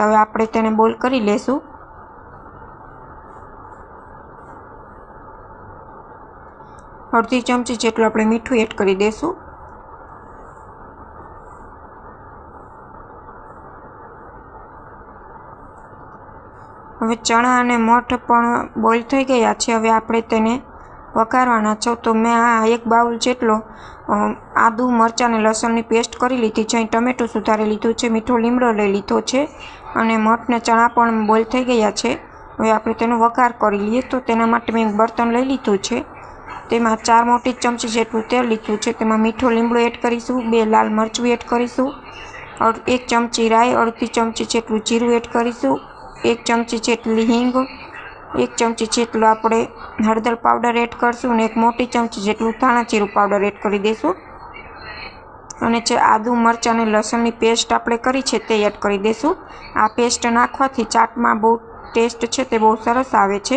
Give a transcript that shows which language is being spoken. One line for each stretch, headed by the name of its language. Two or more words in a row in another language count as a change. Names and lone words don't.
Gujarati: હવે આપણે તેને બોઇલ કરી લેશું. અર્ધી ચમચી જેટલું આપણે મીઠું એડ કરી દેશું। હવે ચના અને મઠ પણ બોઇલ થઈ ગયા છે। હવે આપણે તેને વઘારવાના છો। તો મેં આ 1 બાઉલ જેટલો આદુ મરચાં અને લસણની પેસ્ટ કરી લીધી છે। ટમેટો સુધારી લીધું છે, મીઠો લીમડો લઈ લીધો છે અને મઠ ને ચના પણ બોઇલ થઈ ગયા છે। હવે આપણે તેનો વઘાર કરી લીએ. તો તેના માટે મેં એક બર્તન લઈ લીધું છે, તેમાં 4 મોટી ચમચી જેટલું તેલ લીધું છે। તેમાં મીઠો લીમડો એડ કરીશું, 2 લાલ મરચું એડ કરીશું ઔર 1 ચમચી રાઈ, અર્ધી ચમચી જેટલું જીરું એડ કરીશું 1 ચમચી જેટલી હિંગ, 1 ચમચી જેટલો આપણે હળદર પાવડર એડ કરશું અને 1 મોટી ચમચી જેટલું ધાણા જીરું પાવડર એડ કરી દઈશું. અને જે આદુ મરચાં અને લસણની પેસ્ટ આપણે કરી છે તે એડ કરી દઈશું. આ પેસ્ટ નાખવાથી ચાટમાં બહુ ટેસ્ટ છે તે બહુ સરસ આવે છે.